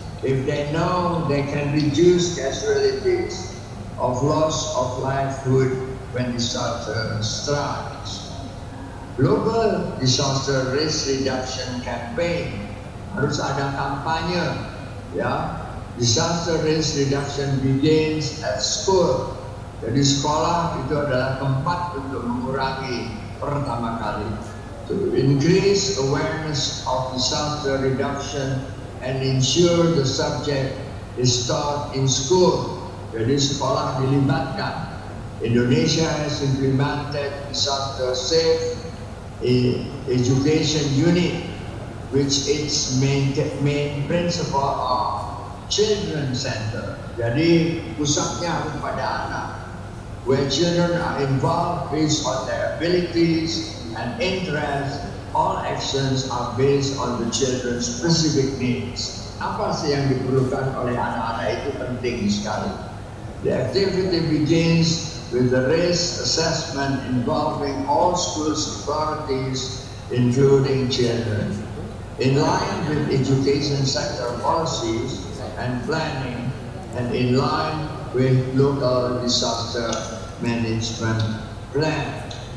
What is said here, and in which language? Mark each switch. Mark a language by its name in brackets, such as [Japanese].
[English] If they know they can reduce casualties of loss of livelihood when disaster strikes. Global Disaster Risk Reduction Campaign, [Indonesian] harus ada kampanye, ya. [English] Disaster Risk Reduction begins at school. [Indonesian] Jadi sekolah itu adalah tempat untuk mengurangi pertama kali. [English] To increase awareness of disaster reduction and ensure the subject is taught in school. [Indonesian] Jadi sekolah dilibatkan. [English] Indonesia has implemented disaster safe education unit, which its main principle are children center. [Indonesian] Jadi pusatnya harus pada anak, [English] where children are involved based on their abilities and interests. All actions are based on the children's specific needs. [Indonesian] Apa sih yang diperlukan oleh anak-anak itu penting sekali. [English] The activity begins with the risk assessment involving all school authorities, including children. In line with education sector policies and planning, and in line with local disaster management plan.